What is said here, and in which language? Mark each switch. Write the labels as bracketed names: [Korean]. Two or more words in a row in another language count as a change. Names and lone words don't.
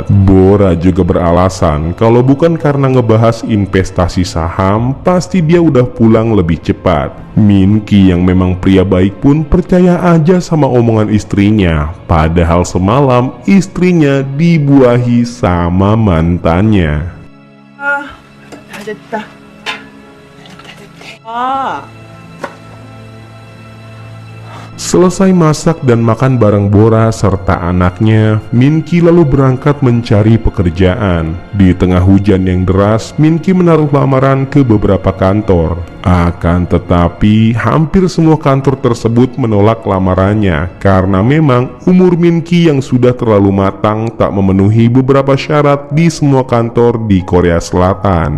[Indonesian] Bora juga beralasan kalau bukan karena ngebahas investasi saham, pasti dia udah pulang lebih cepat. Min-ki yang memang pria baik pun percaya aja sama omongan istrinya, padahal semalam istrinya dibuahi sama mantannya. [Korean] 다 됐다. 아, [Indonesian] Selesai masak dan makan bareng Bora serta anaknya, Min-ki lalu berangkat mencari pekerjaan. Di tengah hujan yang deras, Min-ki menaruh lamaran ke beberapa kantor. Akan tetapi, hampir semua kantor tersebut menolak lamarannya karena memang umur Min-ki yang sudah terlalu matang tak memenuhi beberapa syarat di semua kantor di Korea Selatan.